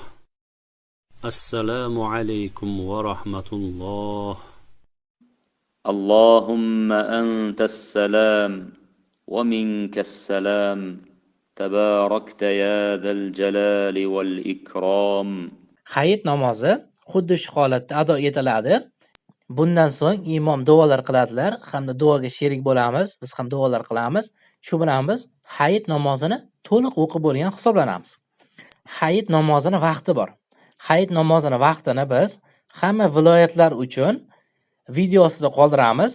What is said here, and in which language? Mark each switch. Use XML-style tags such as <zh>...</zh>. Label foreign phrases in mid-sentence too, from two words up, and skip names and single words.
<ar>السلام عليكم ورحمة الله. اللهم أنت السلام ومنك السلام تباركت يا ذا الجلال والإكرام.</ar> <uz>Hayit namozi xuddi shu holatda ado etiladi. Bundan so'ng imom duolar qiladilar hamda duoga sherik bo'lamiz. Biz ham duolar qilamiz. Shu bilan biz hayit namozini to'liq o'qib bo'lgan hisoblanamiz. Hayit namozini vaqti bor. Hayit namozini vaqtini biz hamma viloyatlar uchun videosida qoldiramiz.</uz>